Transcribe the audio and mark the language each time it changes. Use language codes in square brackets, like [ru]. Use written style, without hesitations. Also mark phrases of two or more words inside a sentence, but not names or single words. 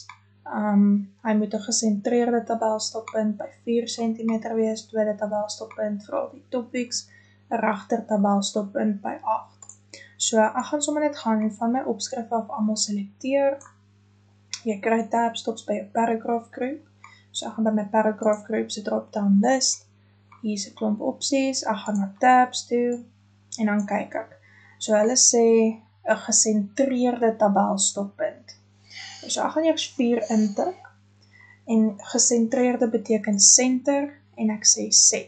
[af] Hy moet 'n gesentreerde tabelstoppunt by 4 cm wees, tweede tabelstoppunt vir al die topics, 'n regter tabelstoppunt by 8. So ek gaan sommer net gaan en van my opskrif af almal selekteer. Jy kry tabstops by jou [en] paragraph group. [af] So ek gaan by my [en] paragraph group [af] se [en] drop-down list. [af] Hier is 'n klomp opsies. Ek gaan na tabs toe en dan kyk ek. So hulle sê 'n gesentreerde tabelstoppunt. So ek gaan eers 4 intik en gesentreerde beteken center en ek sê set.